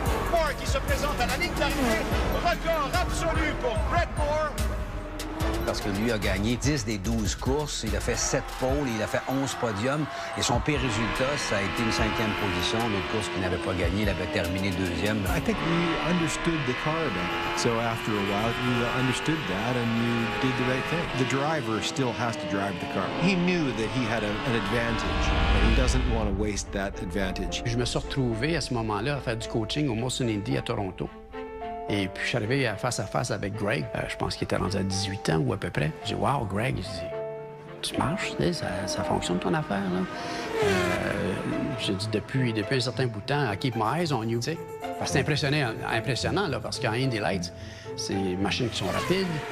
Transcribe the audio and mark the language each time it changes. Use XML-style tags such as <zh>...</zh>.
<fr>Moore qui se présente à la ligne d'arrivée, record absolu pour Greg Moore. Parce que lui a gagné 10 des 12 courses, il a fait 7 pôles, il a fait 11 podiums. Et son pire résultat, ça a été une 5e position. L'autre course qu'il n'avait pas gagné, il avait terminé 2e.</fr> <en>I think we understood the car better. So after a while, you understood that and you did the right thing. The driver still has to drive the car. He knew that he had an advantage, and he doesn't want to waste that advantage.</en> <fr>Je me suis retrouvé à ce moment-là à faire du coaching au Molson Indy à Toronto. Et puis, je suis arrivé face à face avec Greg. Je pense qu'il était rendu à 18 ans ou à peu près. J'ai dit, wow, Greg, tu marches, ça fonctionne ton affaire, là. J'ai dit, depuis un certain bout de temps,</fr> <en>I keep my eyes on you,</en> <fr>tu sais. Parce que c'est impressionnant, là, parce qu'en Indy Lights, c'est des machines qui sont rapides.</fr>